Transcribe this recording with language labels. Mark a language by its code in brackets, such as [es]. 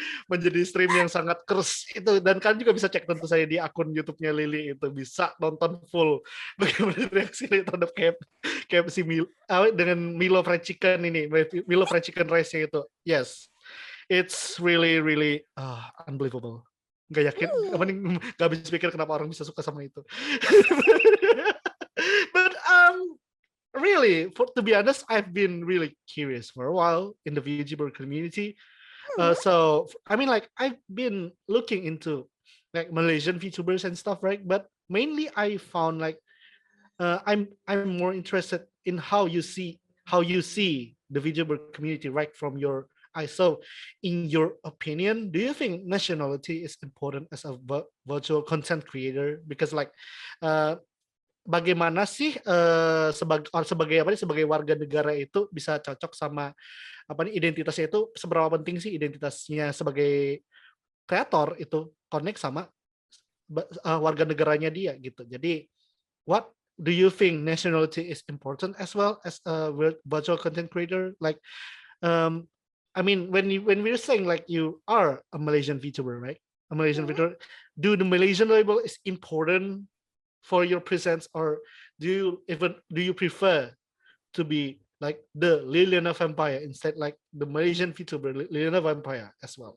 [id] Menjadi stream yang sangat kers itu, dan kalian juga bisa cek tentu saja di akun YouTube-nya Lili, itu bisa nonton full bagaimana reaksi Lili terhadap KFC dengan Milo fried chicken ini, Milo fried chicken rice-nya itu. [en] Yes, it's really unbelievable. [id] Gak yakin, gak habis pikir kenapa orang bisa suka sama itu. [en] But really, to be honest, I've been really curious for a while in the VTuber community. So I mean, like I've been looking into like Malaysian VTubers and stuff, right? But mainly I found like I'm more interested in how you see the VTuber community right from your eyes. So, in your opinion, do you think nationality is important as a virtual content creator? Because like [id] bagaimana sih sebagai warga negara itu bisa cocok sama identitasnya, itu seberapa penting sih identitasnya sebagai kreator itu connect sama warga negaranya dia gitu. [en] Jadi what do you think nationality is important as well as a virtual content creator? Like I mean, when we're saying like you are a Malaysian VTuber, right? A Malaysian VTuber, do the Malaysian label is important for your presence, or do you prefer to be like the Liliana Vampaia instead, like the Malaysian VTuber Liliana Vampaia as well?